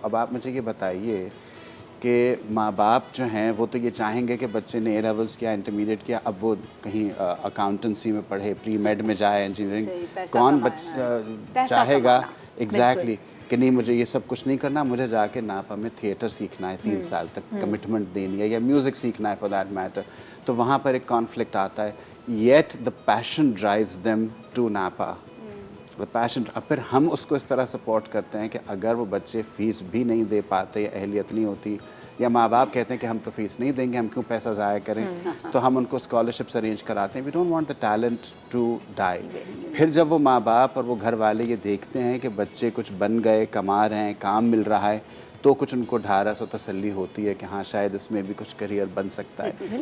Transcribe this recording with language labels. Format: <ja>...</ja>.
<ur>اب آپ مجھے یہ بتائیے کہ ماں باپ جو ہیں وہ تو یہ چاہیں گے کہ بچے نے اے لیولس کیا, انٹرمیڈیٹ کیا, اب وہ کہیں اکاؤنٹنسی میں پڑھے, پری میڈ میں جائے, انجینئرنگ, کون چاہے گا ایگزیکٹلی کہ نہیں مجھے یہ سب کچھ نہیں کرنا, مجھے جا کے ناپا میں تھیٹر سیکھنا ہے 3 سال تک, کمٹمنٹ دینی ہے, یا میوزک سیکھنا ہے</ur> <en>For that matter.</en> <ur>تو وہاں پر ایک کانفلکٹ آتا ہے.</ur> <en>Yet the passion drives them to ناپا, the passion.</en> <ur>اب پھر ہم اس کو اس طرح سپورٹ کرتے ہیں کہ اگر وہ بچے فیس بھی نہیں دے پاتے, یا اہلیت نہیں ہوتی, یا ماں باپ کہتے ہیں کہ ہم تو فیس نہیں دیں گے, ہم کیوں پیسہ ضائع کریں, تو ہم ان کو اسکالرشپس ارینج کراتے ہیں.</ur> <en>We don't want the talent to die.</en> <ur>پھر جب وہ ماں باپ اور وہ گھر والے یہ دیکھتے ہیں کہ بچے کچھ بن گئے, کما رہے ہیں, کام مل رہا ہے, تو کچھ ان کو ڈھارس و تسلی ہوتی ہے کہ ہاں شاید اس میں بھی کچھ کریئر بن سکتا ہے.</ur>